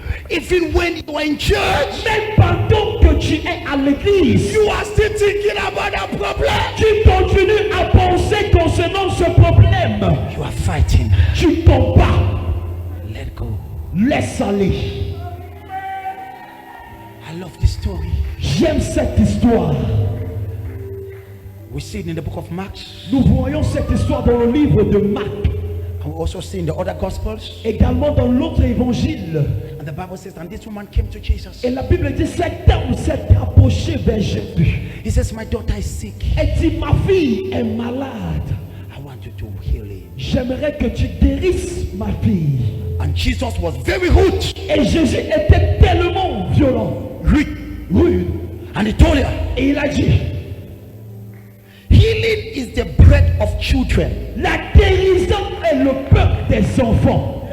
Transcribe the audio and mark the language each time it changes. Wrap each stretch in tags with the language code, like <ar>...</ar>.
<en>Even when you are in church,</en> <fr>Même pendant que tu es à l'église,</fr> <en>you are still thinking about that problem.</en> <fr>tu continues à penser concernant ce problème.</fr> <en>You are fighting.</en> <fr>Tu combats.</fr> <en>Let go.</en> <fr>Laisse aller.</fr> <en>I love this story.</en> <fr>J'aime cette histoire.</fr> <en>We see it in the book of Mark.</en> <fr>Nous voyons cette histoire dans le livre de Marc.</fr> <en>And we also see in the other gospels.</en> <fr>Également dans l'autre évangile.</fr> <en>And the Bible says, and this woman came to Jesus.</en> <fr>Et la Bible dit, cet homme s'est approché vers Jésus.</fr> <en>He says, my daughter is sick.</en> <fr>Elle dit, ma fille est malade.</fr> <en>I want you to heal him.</en> <fr>J'aimerais que tu guérisses ma fille.</fr> <en>And Jesus was very rude.</en> <fr>Et Jésus était tellement violent, rude.</fr> <en>And he told her,</en> <fr>Et il a dit,</fr> <en>healing is the bread of children.</en> <fr>la guérison est le pain des enfants.</fr>